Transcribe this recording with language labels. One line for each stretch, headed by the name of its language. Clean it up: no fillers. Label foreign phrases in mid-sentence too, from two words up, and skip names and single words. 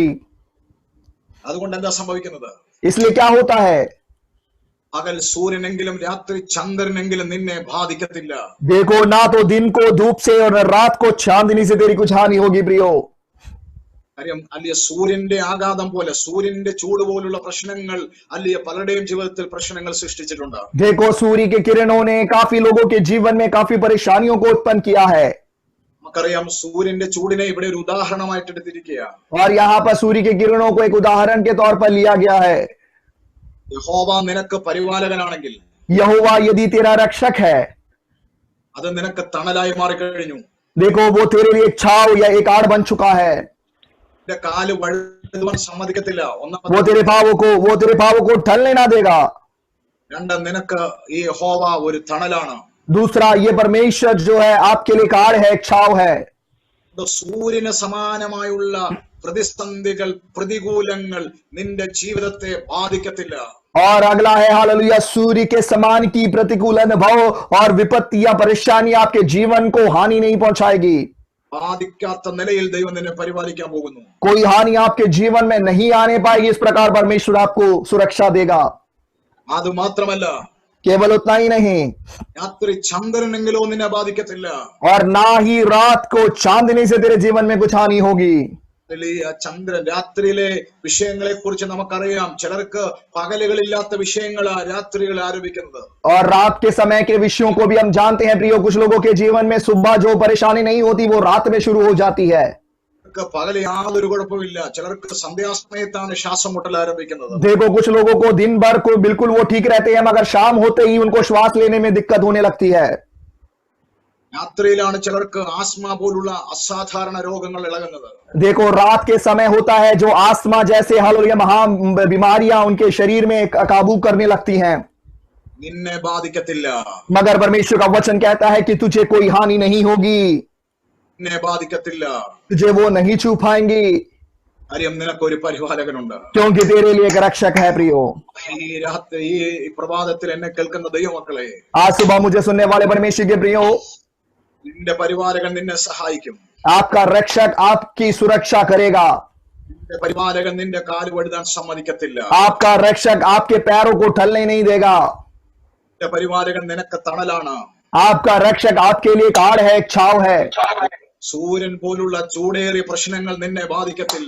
Malayalam: അതുകൊണ്ട് എന്താ സംഭവിക്കുന്നത്?
Hindi: इसलिए क्या होता है?
Malayalam: പകൽ സൂര്യനെങ്കിലും രാത്രി ചന്ദ്രനെങ്കിലും നിന്നെ ബാധിക്കത്തില്ല.
Hindi: देखो, ना तो दिन को धूप से और रात को चांदनी से तेरी कुछ हानि होगी प्रियो.
Malayalam: കാര്യം അല്ലിയ സൂര്യന്റെ ആഘാതം പോലെ, സൂര്യന്റെ ചൂട് പോലുള്ള പ്രശ്നങ്ങൾ അല്ലിയ പലരുടെയും ജീവിതത്തിൽ പ്രശ്നങ്ങൾ സൃഷ്ടിച്ചിട്ടുണ്ട്.
Hindi: देखो, सूर्य की किरणों ने काफी लोगों के जीवन में काफी परेशानियों को उत्पन्न किया है.
Malayalam: നമുക്കറിയാം, സൂര്യന്റെ ചൂടിനെ ഇവിടെ ഒരു ഉദാഹരണമായിട്ട് എടുത്തിരിക്കുക.
Hindi: और यहाँ पर सूर्य की किरणों को एक उदाहरण के तौर पर लिया गया है.
Malayalam: യഹോവ നിനക്ക് പരിപാലകനാണെങ്കിൽ,
Hindi: यहोवा यदि तेरा रक्षक है,
Malayalam: അത് നിനക്ക് തണലായി മാറിക്കഴിഞ്ഞു.
Hindi: देखो वो तेरे लिए एक छाव या एक आड़ बन चुका है.
Malayalam: നിന്റെ കാല് വഴുതുവാൻ സമ്മതിക്കത്തില്ല.
Hindi: वो तेरे पावों को ढलने ना देगा.
Malayalam: രണ്ട്, നിനക്ക് ഈ യഹോവ ഒരു തണലാണ്.
Hindi: दूसरा, ये परमेश्वर जो है आपके लिए एक आड़ है, एक छाव है.
Malayalam: സൂര്യന് സമാനമായുള്ള പ്രതിസന്ധികൾ, പ്രതികൂലങ്ങൾ നിന്റെ ജീവിതത്തെ ബാധിക്കത്തില്ല.
Hindi: और अगला है हालेलुया, सूर्य के समान की प्रतिकूल अनुभव और विपत्तियां, परेशानी आपके जीवन को हानि नहीं पहुंचाएगी.
Malayalam: ബാധിക്കാത്ത നിലയിൽ ദൈവം നിന്നെ പരിപാലിക്കാൻ പോകുന്നു.
Hindi: कोई हानि आपके जीवन में नहीं आने पाएगी. इस प्रकार परमेश्वर आपको सुरक्षा देगा.
Malayalam: അത് മാത്രമല്ല,
Hindi: केवल उतना ही नहीं,
Malayalam: രാത്രി ചന്ദ്രനെങ്കിലോ നിന്നെ ബാധിക്കത്തില്ല.
Hindi: और ना ही रात को चांदनी से तेरे जीवन में कुछ हानि होगी.
Malayalam: ചന്ദ്രൻ, രാത്രിയിലെ വിഷയങ്ങളെ കുറിച്ച് നമുക്കറിയാം. ചിലർക്ക് പകലുകളില്ലാത്ത വിഷയങ്ങളാ രാത്രികൾ ആരംഭിക്കുന്നത്.
Hindi: और रात के समय के विषयों को भी हम जानते हैं प्रियो. कुछ लोगों के जीवन में सुबह जो परेशानी नहीं होती वो रात में शुरू हो जाती है.
Malayalam: പകൽ യാതൊരു കുഴപ്പമില്ല. ചിലർക്ക് സന്ധ്യാസമയത്താണ് ശ്വാസം മുട്ടൽ ആരംഭിക്കുന്നത്.
Hindi: देखो, कुछ लोगों को दिन भर को बिल्कुल वो ठीक रहते हैं, मगर शाम होते ही उनको श्वास लेने में दिक्कत होने लगती है.
Malayalam: രാത്രിയിലാണ് ചിലർക്ക് ആസ്മ പോലുള്ള അസാധാരണ രോഗങ്ങൾ ഇളകുന്നത്.
Hindi: देखो, रात के समय होता है जो आस्थमा जैसे हालेलुया महा बीमारियां उनके शरीर में काबू करने लगती हैं.
Malayalam: നിന്നെ ബാധിക്കത്തില്ല.
Hindi: मगर परमेश्वर का वचन कहता है कि तुझे कोई हानि नहीं होगी,
Malayalam: നിന്നെ ബാധിക്കത്തില്ല.
Hindi: तुझे वो नहीं छू पाएंगी,
Malayalam: കാര്യം നിനക്കൊരു പരിപാലകനുണ്ട്.
Hindi: क्योंकि तेरे लिए एक रक्षक है प्रियो.
Malayalam: ഈ രാത്രി, ഈ പ്രഭാതത്തിൽ എന്നെ കേൾക്കുന്ന ദൈവമക്കളെ,
Hindi: आज सुबह मुझे सुनने वाले परमेश्वर के प्रियो,
Malayalam: നിന്റെ പരിപാലകൻ നിന്നെ സഹായിക്കും.
Hindi: आपका रक्षक आपकी सुरक्षा करेगा.
Malayalam: നിന്റെ പരിപാലകൻ നിന്റെ കാല് വഴുതാൻ സമ്മതിക്കത്തില്ല.
Hindi: आपका रक्षक आपके पैरों को ढलने नहीं देगा.
Malayalam: നിന്റെ പരിപാലകൻ നിനക്ക് തണലാണ്.
Hindi: आपका रक्षक आपके लिए एक आड़ है, एक छाव है.
Malayalam: സൂര്യൻ പോലുള്ള ചൂടേറിയ പ്രശ്നങ്ങൾ നിന്നെ ബാധിക്കത്തില്ല.